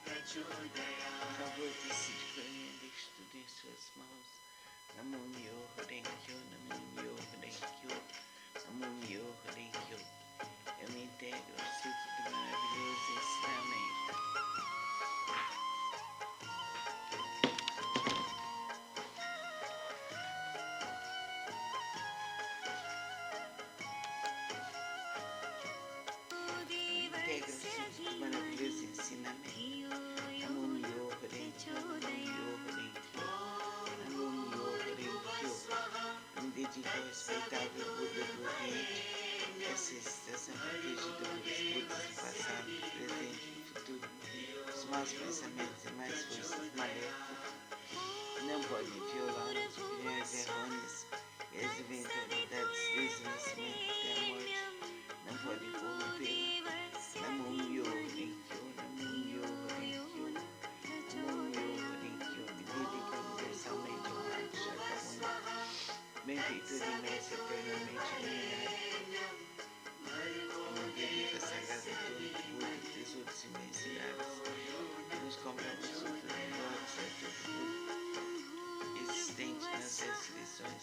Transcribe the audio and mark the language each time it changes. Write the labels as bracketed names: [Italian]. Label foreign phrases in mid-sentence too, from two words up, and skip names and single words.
[Portuguese] Por favor, decide por mim, deixe tudo em suas mãos. [Japanese] 南無妙法蓮華経、南無妙法蓮華経、南無妙法蓮華経. [Portuguese] Eu me integro ao ciclo do maravilhoso ensinamento. Integra o ciclo do maravilhoso ensinamento. [Japanese] 南無妙法蓮華経、南無妙法蓮華経、南無妙法蓮華経. [Portuguese] Me dedico ao respeitável Buda do Oriente, essa estação protegida pelos Budas do passado, do presente e do futuro. Os maus pensamentos e mais forças maléficas não podem violar as opiniões errôneas e as eventualidades desde o nascimento até a morte. Não podem corrompê-la. [Japanese] 南無妙法蓮華経、南無妙法蓮華経、南無妙法蓮華経. [Portuguese] Me dedico universalmente ao raio Shakyamuni, benfeitor imenso eternamente iluminado. Eu me dedico à sagrada torre do Buda, tesouros imensuráveis, que nos compramos sutras do Lótus da torre do Buda, existente nas ressurreições.